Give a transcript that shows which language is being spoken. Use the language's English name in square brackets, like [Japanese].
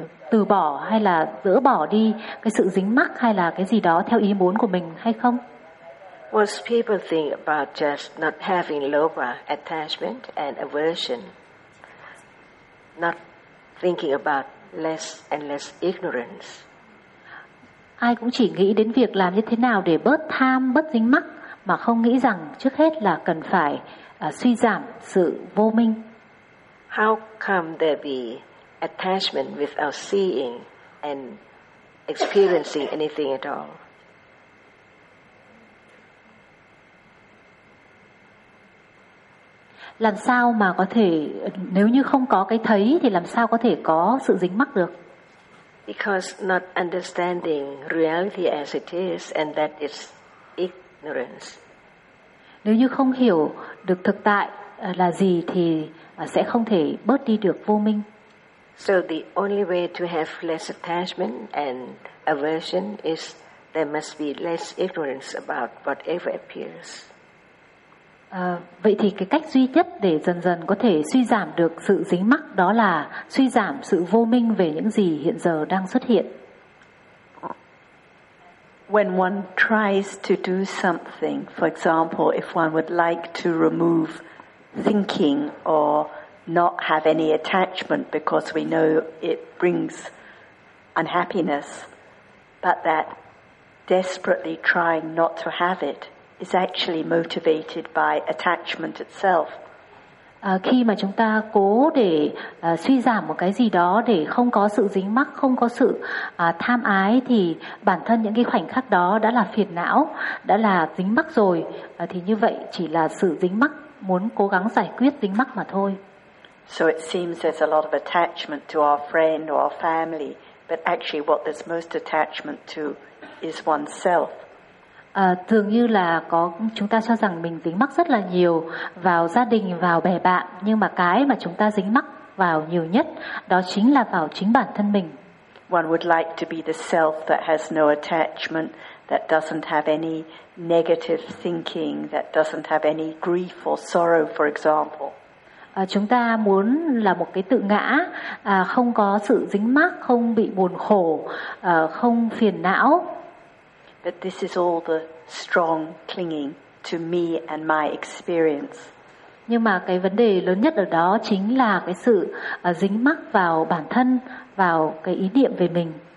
[Vietnamese] từ bỏ hay là dỡ bỏ đi cái sự dính mắc hay là cái gì đó theo ý muốn của mình hay không? [English] Most people think about just not having lower attachment and aversion, not thinking about less and less ignorance. [Vietnamese] Ai cũng chỉ nghĩ đến việc làm như thế nào để bớt tham, bớt dính mắc, mà không nghĩ rằng trước hết là cần phải suy giảm sự vô minh. [English] How come there be attachment without seeing and experiencing anything at all? [Vietnamese] Làm sao mà có thể, nếu như không có cái thấy thì làm sao có thể có sự dính mắc được? [English] Because not understanding reality as it is, and that is ignorance. [Vietnamese] Nếu như không hiểu được thực tại là gì thì sẽ không thể bớt đi được vô minh. [English] So the only way to have less attachment and aversion is there must be less ignorance about whatever appears. [Vietnamese] Vậy thì cái cách duy nhất để dần dần có thể suy giảm được sự dính mắc đó là suy giảm sự vô minh về những gì hiện giờ đang xuất hiện. [English] When one tries to do something, for example, if one would like to remove thinking or not have any attachment because we know it brings unhappiness, but that desperately trying not to have it is actually motivated by attachment itself. [Vietnamese] Khi mà chúng ta cố để suy giảm một cái gì đó để không có sự dính mắc, không có sự tham ái thì bản thân những cái khoảnh khắc đó đã là phiền não, đã là dính mắc rồi, thì như vậy chỉ là sự dính mắc, muốn cố gắng giải quyết dính mắc mà thôi. [English] So it seems there's a lot of attachment to our friend or our family, but actually what there's most attachment to is oneself. [Vietnamese] Dường như là có chúng ta cho rằng mình dính mắc rất là nhiều vào gia đình, vào bè bạn, nhưng mà cái mà chúng ta dính mắc vào nhiều nhất đó chính là vào chính bản thân mình. [English] One would like to be the self that has no attachment, that doesn't have any negative thinking, that doesn't have any grief or sorrow, for example. [Vietnamese] Chúng ta muốn là một cái tự ngã không có sự dính mắc, không bị buồn khổ, không phiền não. [English] But this is all the strong clinging to me and my experience. [Vietnamese] Nhưng mà cái vấn đề lớn nhất ở đó chính là cái sự dính mắc vào bản thân, vào cái ý niệm về mình.